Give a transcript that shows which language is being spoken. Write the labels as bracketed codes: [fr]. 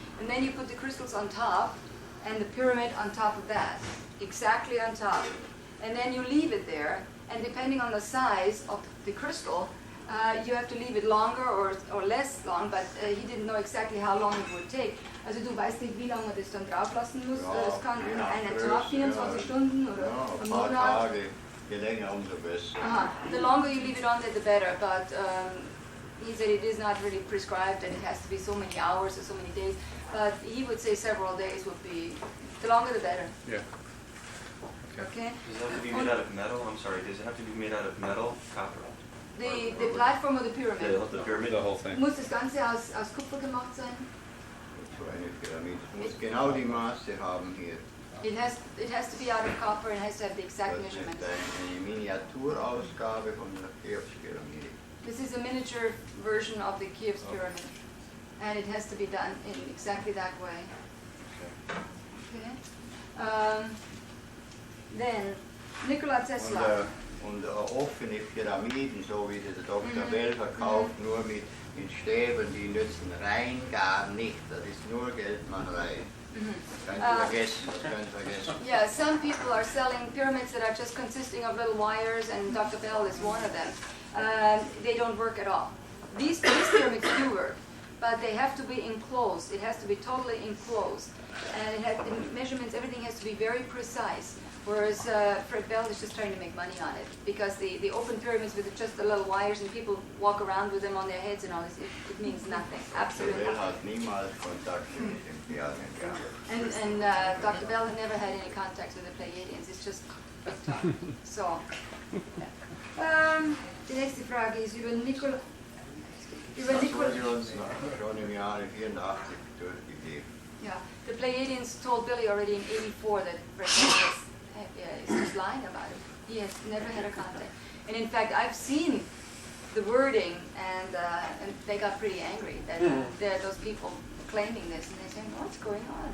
[en] And then you put the crystals on top and the pyramid on top of that, exactly on top. And then you leave it there, and depending on the size of the crystal, you have to leave it longer or less long, but he didn't know exactly how long it would take. [de] Also du weißt nicht, wie lange man das dann drauf lassen muss. Es kann einen Tag, 24 Stunden oder ein paar Monat. Tage, je länger umso besser. [en] The longer you leave it on, the better, but he said it is not really prescribed and it has to be so many hours or so many days, but he would say several days would be, the longer the better. Yeah. Okay. Does it have to be made out of metal? I'm sorry, does it have to be made out of metal? Copper? The platform of the pyramid. The pyramid, the whole thing. [de] Muss das Ganze aus Kupfer gemacht sein? So eine Pyramide. Es muss genau die Maße haben hier. [en] It has to be out of copper and has to have the exact measurements. [de] Das ist eine Miniaturausgabe von der Cheops-Pyramide. [en] This is a miniature version of the Cheops pyramid, and it has to be done in exactly that way. Okay. Then Nikola Tesla. [de] Und offene Pyramiden, so wie der Dr. Bell verkauft, nur mit Stäben, die nützen rein gar nicht. Das ist nur Geldmacherei. Das könnt ihr vergessen. [en] Yeah, some people are selling pyramids that are just consisting of little wires, and Dr. Bell is one of them. They don't work at all. These pyramids do work, but they have to be enclosed. It has to be totally enclosed. And the measurements, everything has to be very precise. Whereas Fred Bell is just trying to make money on it, because the open pyramids with just the little wires and people walk around with them on their heads and all this, it means nothing, absolutely [de] Bell [en] nothing. [de] hat niemals Kontakt mit den Pyramiden gehabt. [en] And Dr. Bell had never had any contact with the Pleiadians, it's just so. [de] Die nächste Frage ist über Nikola. Über Nikolaus. Schon im Jahre 84 durchgegeben. [en] Yeah, the Pleiadians told Billy already in '84 that Brett is just lying about it. He has never had a contact. And in fact, I've seen the wording, and they got pretty angry that there are those people claiming this, and they're saying, what's going on?